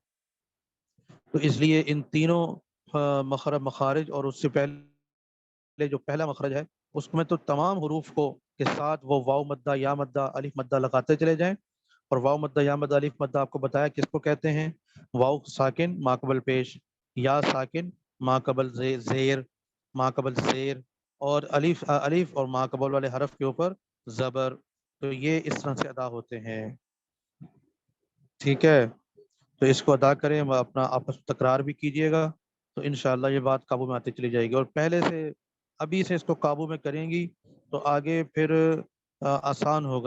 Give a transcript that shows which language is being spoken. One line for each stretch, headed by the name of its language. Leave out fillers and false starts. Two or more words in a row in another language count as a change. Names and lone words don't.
Urdu: تو اس لیے ان تینوں مخارج اور اس سے پہلے جو پہلا مخرج ہے اس میں تو تمام حروف کو کے ساتھ وہ واو مدہ، یا مدہ، الف مدہ لگاتے چلے جائیں۔ اور واو مدہ، یا مدہ، الف مدہ آپ کو بتایا کس کو کہتے ہیں؟ واو ساکن ما قبل پیش، یا ساکن ما قبل زیر، ما قبل زیر، اور الف اور ما قبل والے حرف کے اوپر زبر۔ تو یہ اس طرح سے ادا ہوتے ہیں، ٹھیک ہے۔ تو اس کو ادا کریں، اپنا آپس میں تکرار بھی کیجیے گا، تو انشاءاللہ یہ بات قابو میں آتی چلی جائے گی۔ اور پہلے سے ابھی سے اس کو قابو میں کریں گی تو آگے پھر آسان ہوگا۔